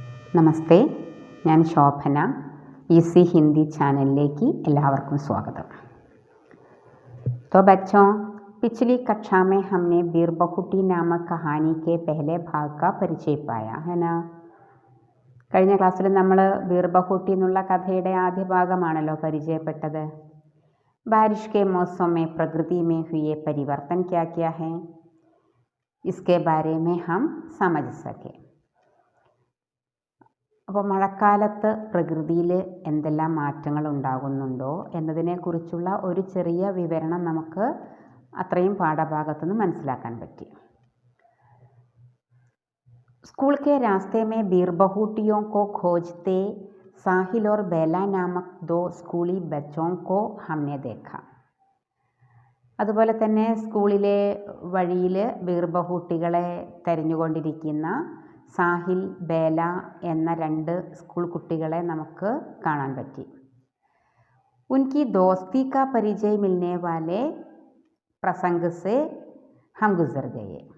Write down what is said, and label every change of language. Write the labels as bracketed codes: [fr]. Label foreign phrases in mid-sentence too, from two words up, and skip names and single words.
[ml] നമസ്തേ, ഞാൻ ശോഭന. ഈസി हिंदी ചാനലിലേക്ക് എല്ലാവർക്കും സ്വാഗതം. [hi] तो बच्चों, पिछली कक्षा में हमने बीरबहुटी नामक कहानी के पहले भाग का परिचय पाया है ना. [ml] കഴിഞ്ഞ ക്ലാസ്സിൽ നമ്മൾ ബീർബഹുട്ടി എന്നുള്ള കഥയുടെ ആദ്യ ഭാഗമാണല്ലോ പരിചയപ്പെട്ടത്. [hi] बारिश के मौसम में प्रकृति में हुए परिवर्तन क्या क्या है, इसके बारे में हम समझ सके. [ml] അപ്പോൾ മഴക്കാലത്ത് പ്രകൃതിയിൽ എന്തെല്ലാം മാറ്റങ്ങൾ ഉണ്ടാകുന്നുണ്ടോ എന്നതിനെക്കുറിച്ചുള്ള ഒരു ചെറിയ വിവരണം നമുക്ക് അത്രയും പാഠഭാഗത്തുനിന്ന് മനസ്സിലാക്കാൻ പറ്റി. [hi] स्कूल के रास्ते में बीरबहुटियों को खोजते साहिल और बेला नामक दो स्कूली बच्चों को हमने देखा. [ml] അതുപോലെ തന്നെ സ്കൂളിലെ വഴിയിൽ ബീർബഹുട്ടികളെ തെരഞ്ഞുകൊണ്ടിരിക്കുന്ന സാഹിൽ, ബേല എന്ന രണ്ട് സ്കൂൾ കുട്ടികളെ നമുക്ക് കാണാൻ പറ്റി. [hi] उनकी दोस्ती का परिचय मिलने वाले प्रसंग से हम गुज़र गए.